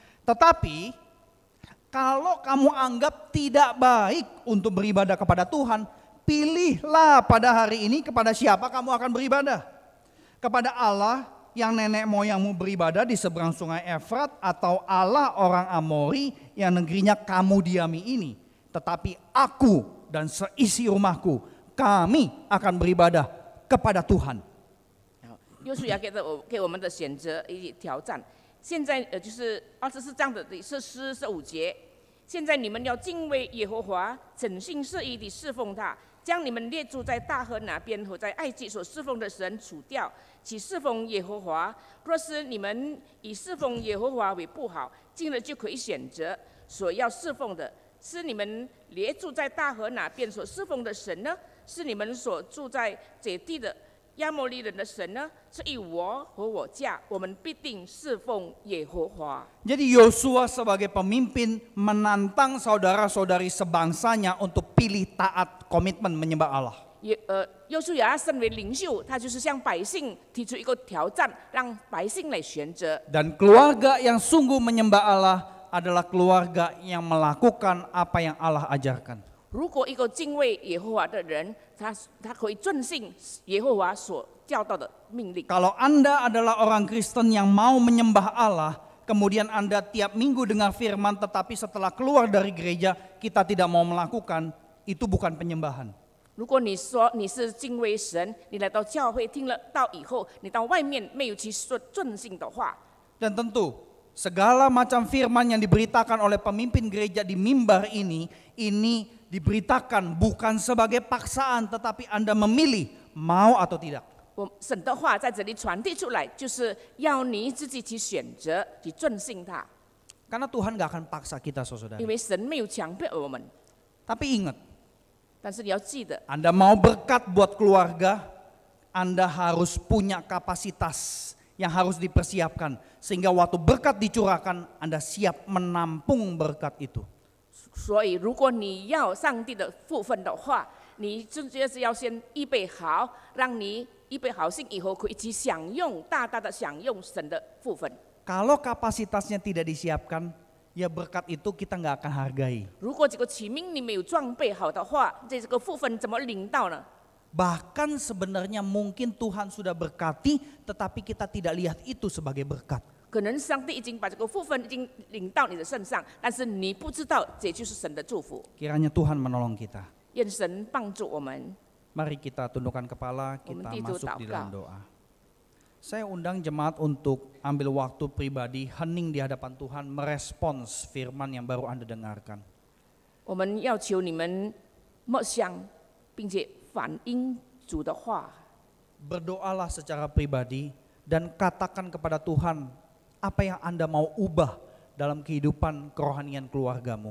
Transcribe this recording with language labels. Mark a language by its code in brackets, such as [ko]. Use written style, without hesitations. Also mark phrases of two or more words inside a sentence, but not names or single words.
[id] Tetapi kalau kamu anggap tidak baik untuk beribadah kepada Tuhan, pilihlah pada hari ini kepada siapa kamu akan beribadah. Kepada Allah yang nenek moyangmu beribadah di seberang sungai Efrat, atau Allah orang Amori yang negerinya kamu diami ini. Tetapi aku dan seisi rumahku, kami akan beribadah kepada Tuhan. [zh] 约书亚给我们的选择以及挑战。现在就是24章的第45节。现在你们要敬畏耶和华，诚心实意地侍奉他，将你们列住在大河那边和在埃及所侍奉的神除掉，去侍奉耶和华。若是你们以侍奉耶和华为不好，今日就可以选择所要侍奉的。是你们列住在大河那边所侍奉的神呢？是你们所住在这地的亚摩利人的神呢？是以我和我家，我们必定侍奉耶和华。 [id] Jadi Yosua sebagai pemimpin menantang saudara-saudari sebangsanya untuk pilih taat, komitmen menyembah Allah. [zh] 约书亚身为领袖，他就是向百姓提出一个挑战，让百姓来选择。 [id] Dan keluarga yang sungguh menyembah Allah adalah keluarga yang melakukan apa yang Allah ajarkan. [zh] 如果一个敬畏耶和华的人，他可以遵行耶和华所教导的命令。 [id] Kalau Anda adalah orang Kristen yang mau menyembah Allah, kemudian Anda tiap minggu dengar firman, tetapi setelah keluar dari gereja kita tidak mau melakukan, itu bukan penyembahan. [zh] 如果你说你是敬畏神，你来到教会听了道以后，你到外面没有去说遵行的话， [id] Dan tentu segala macam firman yang diberitakan oleh pemimpin gereja di mimbar ini diberitakan bukan sebagai paksaan, tetapi Anda memilih mau atau tidak. [zh] 神的话在这里传递出来，就是要你自己去选择，去遵行它。 [id] Karena Tuhan gak akan paksa kita, [zh] 因 [id] saudara. [zh] 为神没有强迫我们， [id] Tapi ingat, [zh] 但是你要记得， [id] Anda mau berkat buat keluarga, Anda harus punya kapasitas yang harus dipersiapkan. Sehingga waktu berkat dicurahkan, Anda siap menampung berkat itu. [zh] 所以如果你要上帝的福分的话，你就是要先预备好，让你预备好心以后可以去享用，大大的享用神的福分。 [id] Kalau kapasitasnya tidak disiapkan, ya berkat itu kita nggak akan hargai. [zh] 如果这个启明你没有装备好的话，这个福分怎么领到呢？ [id] Bahkan sebenarnya mungkin Tuhan sudah berkati, tetapi kita tidak lihat itu sebagai berkat. [zh] 可能上帝已经把这个福分已经领到你的身上，但是你不知道这就是神的祝福。 [id] Kiranya Tuhan menolong kita. [zh] 愿神帮助我们。 [id] Mari kita tundukkan kepala, kita Tidur masuk di dalam [zh] 祷告。 [id] doa. Saya undang jemaat untuk ambil waktu pribadi, hening di hadapan Tuhan, merespons firman yang baru Anda dengarkan. [zh] 我们要求你们默想，并且反映主的话。 [id] Berdoalah secara pribadi dan katakan kepada Tuhan, apa yang Anda mau ubah dalam kehidupan kerohanian keluargamu.